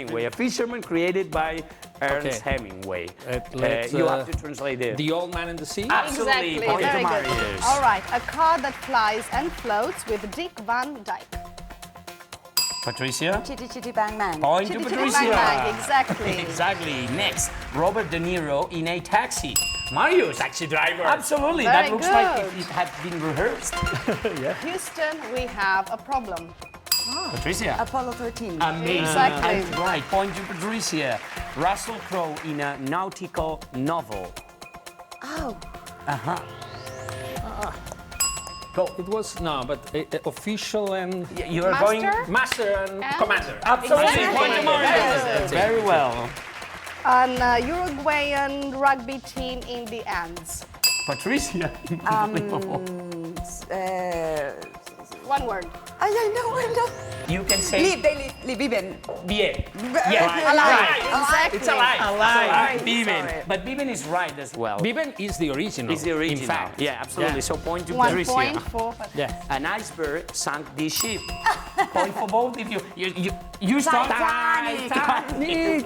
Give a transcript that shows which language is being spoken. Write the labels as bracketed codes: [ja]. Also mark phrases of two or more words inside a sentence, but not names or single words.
[en] A fisherman created by Ernest Hemingway. You have to translate it. The Old Man in the Sea? Absolutely. Exactly. Point to Very good. Màrius. All right. A car that flies and floats with Dick Van Dyke. Patricia. Chitty Chitty Bang Bang. Point to Chitty Chitty Patricia. Bang Bang, exactly. Exactly. Next, Robert De Niro in a taxi. Màrius. Taxi driver. Absolutely. Very That looks like good. it had been rehearsed. Houston, we have a problem. Patricia. Apollo 13. Amazing. Exactly. And right. Point to Patricia. Russell Crowe in a nautical novel. Oh. Go. It was, official and... You are Master? going... Master and commander. Absolutely. Exactly. Point to Màrius. Very well. An Uruguayan rugby team in the Andes. Patricia. One word. I know. You can say... Live, viven. Bien. Yes. Alive. Right. Exactly. It's alive. Alive. Viven. Sorry. But Viven is right as well. Viven is the original. Is the original. In fact. Yeah, absolutely. Yeah. So point to 1 Patricia. point for Yeah. An iceberg sank this ship. Point for both of you start. Titanic.